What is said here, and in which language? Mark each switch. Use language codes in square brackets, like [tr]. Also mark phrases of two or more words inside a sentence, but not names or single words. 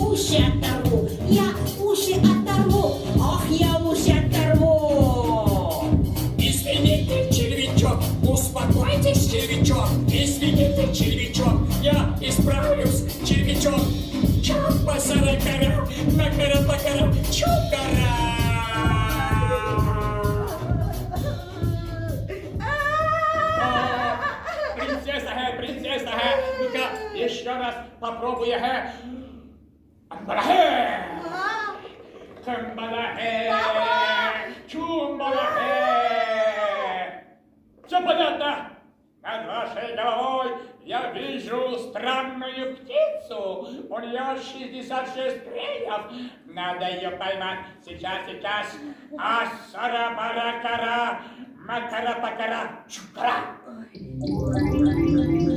[ru] уши оторву, я уши оторву, ох, я уши оторву. Извините, червячок, успокойтесь, червячок. Извините, червячок, я исправлюсь, червячок. Чапа-саракара, накара-покара, чукара. Принцесса, ну-ка, еще раз попробуй, Амбалахе! Камбалахе! Чумбалахе! Все понятно? Над вашей головой я вижу странную птицу. У нее 66 крыльев. Надо ее поймать. Сейчас. Асара-бара-кара, макара-покара, чукара.